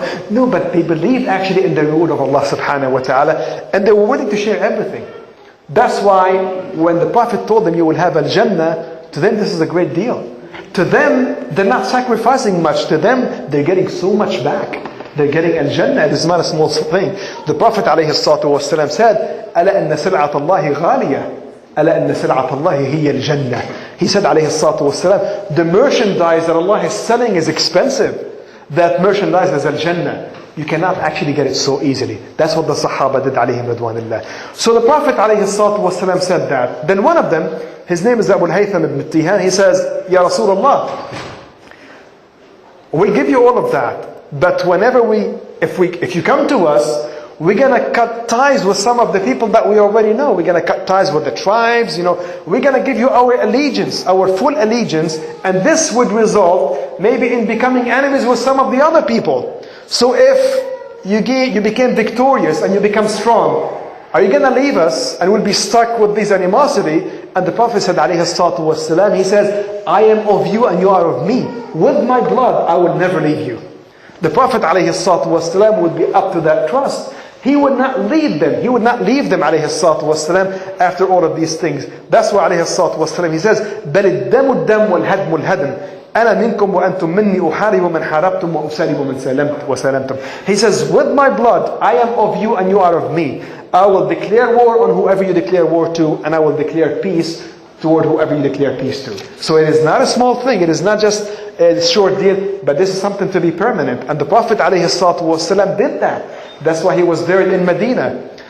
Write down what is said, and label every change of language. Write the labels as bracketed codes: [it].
[en] No, but they believed actually in the reward of Allah subhanahu wa ta'ala, and they were willing to share everything. That's why when the Prophet told them you will have al-Jannah, to them this is a great deal. To them, they're not sacrificing much. To them, they're getting so much back. They're getting al-Jannah. It is not a small thing. The Prophet ﷺ said, [ar] أَلَا أَنَّ سِلْعَةَ اللَّهِ غَالِيَةٌ أَلَا أَنَّ سِلْعَةَ اللَّهِ هِيَ الْجَنَّةِ. [en] He said ﷺ, the merchandise that Allah is selling is expensive. That merchandise is al-Jannah. You cannot actually get it so easily. That's what the Sahaba did alayhim ridwanillah. So the Prophet ﷺ said that. Then one of them, his name is Abu al-Haytham ibn Tihan, he says, Ya Rasulullah, we'll give you all of that. But whenever if you come to us, we're going to cut ties with some of the people that we already know. We're going to cut ties with the tribes, We're going to give you our allegiance, our full allegiance. And this would result maybe in becoming enemies with some of the other people. So if you became victorious and you become strong, are you going to leave us and we'll be stuck with this animosity? And the Prophet said, alayhi salatu wasalam, he says, I am of you and you are of me. With my blood, I will never leave you. The Prophet alayhi salatu wasalam would be up to that trust. He would not leave them. He would not leave them alayhi salatu wasalam after all of these things. That's why alayhi salatu wasalam, he says, [ar] بَلِ الدَّمُ الدَّمُ وَالْهَدْمُ الْهَدْمُ أنا منكم وأنتم مني أحارب من حاربتم وأسالب من وسلمتم. [en] He says, with my blood, I am of you and you are of me. I will declare war on whoever you declare war to, and I will declare peace toward whoever you declare peace to. So it is not a small thing. It is not just a short deal, but this is something to be permanent. And the Prophet ﷺ did that. That's why he was buried in Medina.